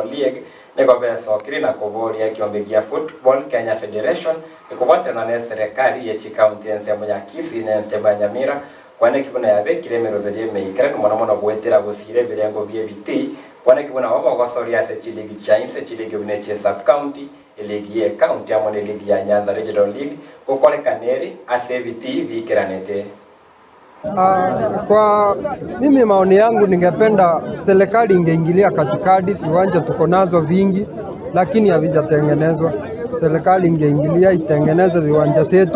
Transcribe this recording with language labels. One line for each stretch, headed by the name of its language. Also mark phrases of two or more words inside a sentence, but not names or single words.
Gusii: League niko beso kirina kuboria kiombegia Football Kenya Federation ikubatana
Swahili: na serikali ya county ya Kisii na Nyamira
Gusii: kwane kibuna yabe kiremero bede meikira mwana gwetera gusire birengo byebiti kwane kibuna wabo gosoria se chiligi chainse chiligi buneche
English: sub county
Gusii: eligi ya county amone ligi ya Nyanza Regional League kokole kaneri asebiti vikiranete.
Swahili: Kwa mimi maoni yangu ningependa serikali ingeingilia katikati. Viwanja tuko nazo vingi lakini havijatengenezwa. Serikali ingeingilia itengeneze viwanja zetu.